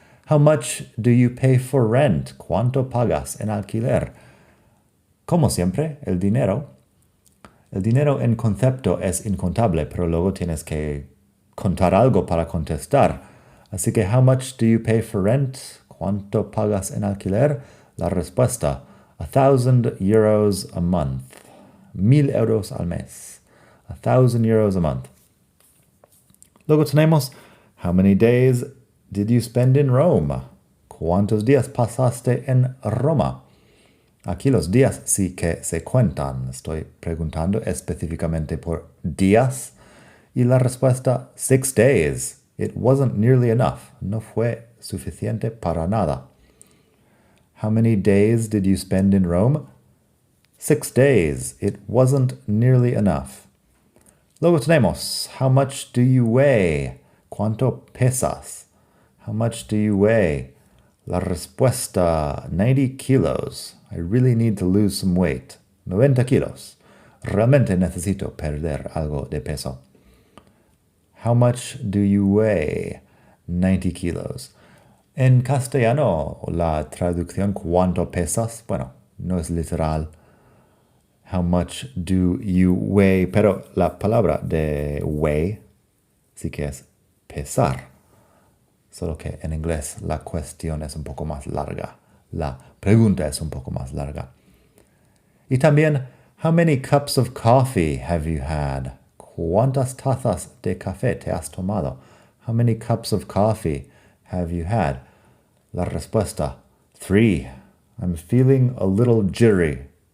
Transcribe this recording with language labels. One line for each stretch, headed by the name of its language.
English: How much do you pay for rent?
Spanish: ¿Cuánto pagas en alquiler? Como siempre, el dinero en concepto es incontable, pero luego tienes que contar algo para contestar. Así que,
English: how much do you pay for rent?
Spanish: ¿Cuánto pagas en alquiler? La respuesta, 1,000
English: euros a month.
Spanish: 1,000 euros al mes.
English: 1,000 euros a month.
Spanish: Luego tenemos,
English: how many days did you spend in Rome?
Spanish: ¿Cuántos días pasaste en Roma? Aquí los días sí que se cuentan. Estoy preguntando específicamente por días. Y la respuesta,
English: 6 days. It wasn't nearly enough.
Spanish: No fue suficiente para nada.
English: How many days did you spend in Rome? 6 days. It wasn't nearly enough.
Spanish: Luego tenemos,
English: how much do you weigh?
Spanish: ¿Cuánto pesas?
English: How much do you weigh?
Spanish: La respuesta, 90 kilos.
English: I really need to lose some weight. 90 kilos.
Spanish: Realmente necesito perder algo de peso.
English: How much do you weigh?
Spanish: 90 kilos. En castellano, la traducción ¿cuánto pesas? Bueno, no es literal.
English: How much do you weigh?
Spanish: Pero la palabra de weigh sí que es pesar. Solo que en inglés la cuestión es un poco más larga. La pregunta es un poco más larga. Y también,
English: how many cups of coffee have you had?
Spanish: ¿Cuántas tazas de café te has tomado?
English: How many cups of coffee have you had?
Spanish: La respuesta,
English: 3. I'm feeling a little jittery.